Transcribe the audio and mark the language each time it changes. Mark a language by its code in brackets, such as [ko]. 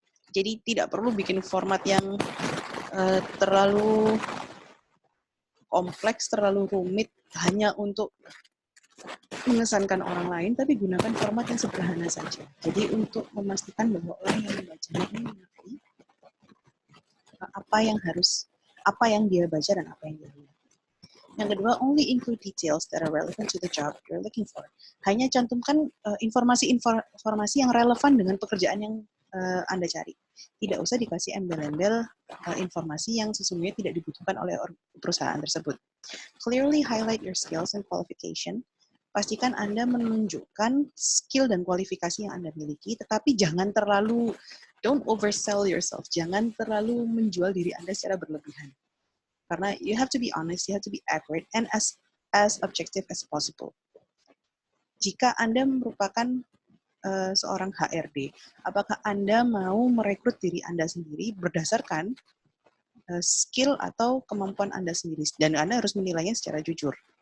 [id] Jadi tidak perlu bikin format yang terlalu kompleks, terlalu rumit hanya untuk mengesankan orang lain, tapi gunakan format yang sederhana saja. Jadi untuk memastikan bahwa orang yang membacanya ini mengerti apa yang dia baca dan apa yang dia lihat. Yang kedua, [en] only include details that are relevant to the job you're looking for. [id] Hanya cantumkan informasi-informasi yang relevan dengan pekerjaan yang Anda cari. Tidak usah dikasih embel-embel informasi yang sesungguhnya tidak dibutuhkan oleh perusahaan tersebut. [en] Clearly highlight your skills and qualification. [id] Pastikan Anda menunjukkan skill dan kualifikasi yang Anda miliki, tetapi jangan terlalu, [en] don't oversell yourself. [id] Jangan terlalu menjual diri Anda secara berlebihan. Karena [en] you have to be honest, you have to be accurate, and as objective as possible. [id] Jika Anda merupakan seorang HRD, apakah Anda mau merekrut diri Anda sendiri berdasarkan skill atau kemampuan Anda sendiri, dan Anda harus menilainya secara jujur.